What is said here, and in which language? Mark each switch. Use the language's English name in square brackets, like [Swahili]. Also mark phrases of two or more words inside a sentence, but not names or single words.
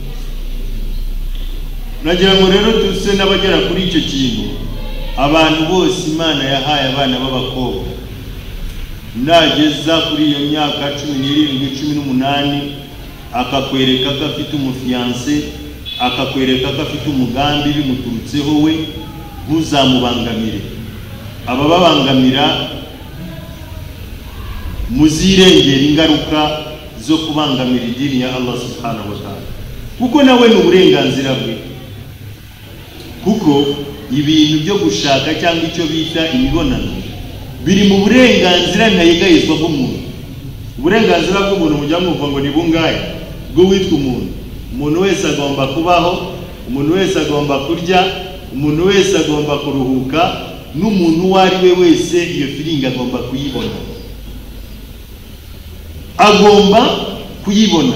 [Kinyarwanda] Nagira ngo rero tuse n'abagera kuri icyo kintu, abantu bose Imana yahaye abana b'abakobwa nageza kuri iyo myaka 17-18 akakwereka ko afite umufiance, akakwereka ko afite umugambi bimuturutseho we, ntuzamubangamire. Aba babangamira muzirengera ingaruka zo kubangamira idini ya Allah [Arabic] سبحانه وتعالى, [Kinyarwanda] kuko nawe ni uburenganzira bwe. Kuko ibintu byo gushaka cyangwa icyo bita imibonano biri mu burenganzira ntayegayizwa bw'umuntu. Uburenganzira bw'umuntu mujya mwumva ngo ni bungahe bwo witwa umuntu. Umuntu wese agomba kubaho, umuntu wese agomba kurya, umuntu wese agomba kuruhuka, n'umuntu uwo ari we wese iyo feeling agomba kuyibona, agomba kuyibona.